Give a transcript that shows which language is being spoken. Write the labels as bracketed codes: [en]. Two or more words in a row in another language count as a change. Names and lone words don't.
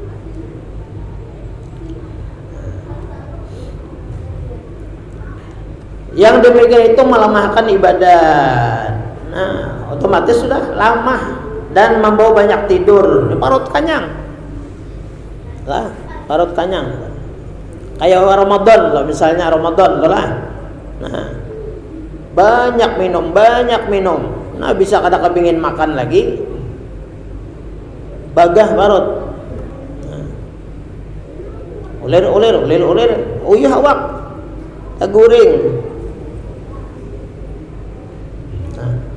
[id] Yang demikian itu melemahkan ibadat. Nah, otomatis sudah lama dan membawa banyak tidur. [bjn] Parut kenyang. Lah, parut kenyang. [id] Kayak Ramadan loh, misalnya Ramadan loh lah. Nah, banyak minum. [bjn] Nah, bisa kada kepingin makan lagi. Bagah parut. Nah. Ulir. Uyuh awak. Guring. Nah.